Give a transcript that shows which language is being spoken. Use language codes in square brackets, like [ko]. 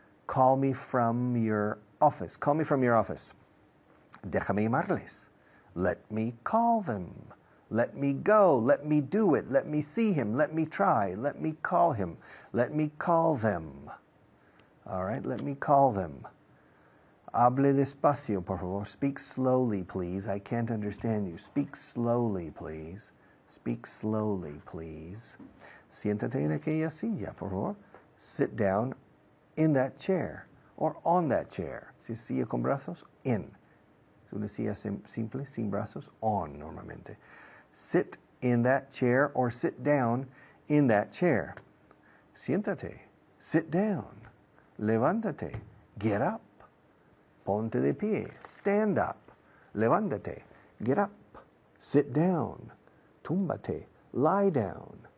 [en] Call me from your office. Call me from your office. [es] Déjame llamarles. [en] Let me call them. Let me go. Let me do it. Let me see him. Let me try. Let me call him. Let me call them. All right, let me call them. [es] Hable despacio, por favor. [en] Speak slowly, please. I can't understand you. Speak slowly, please. Speak slowly, please. [es] Siéntate en aquella silla, por favor. [en] Sit down in that chair or on that chair. [es] Si es silla con brazos, in. Es una silla simple, sin brazos, on normalmente. [en] Sit in that chair or sit down in that chair. Siéntate. Sit down. Levántate. Get up. [es] Ponte de pie. [en] Stand up. Levántate. Get up. Sit down. Túmbate. Lie down.